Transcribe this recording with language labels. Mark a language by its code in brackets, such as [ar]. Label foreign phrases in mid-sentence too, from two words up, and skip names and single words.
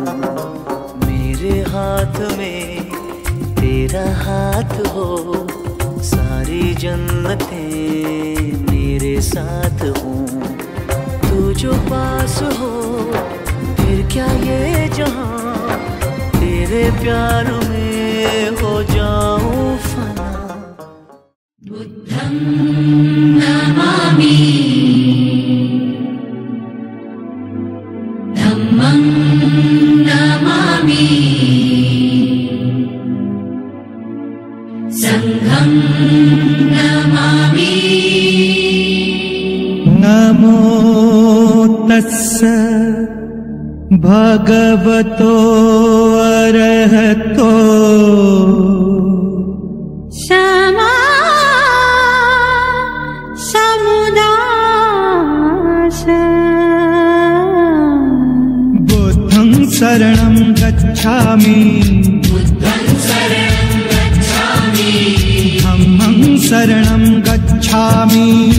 [hi] मेरे हाथ में तेरा हाथ हो, सारी जन्नतें मेरे साथ हो। तू जो पास हो फिर क्या ये जहां, तेरे प्यार में हो जाऊं फना। [pi] बुद्धं नमामि, धम्मं नमामि, संघं नमामि। नमो तस्स भगवतो अरहतो क्षमा समुदाय बुद्धं शरणं गच्छामि धम्मं शरणं गच्छामि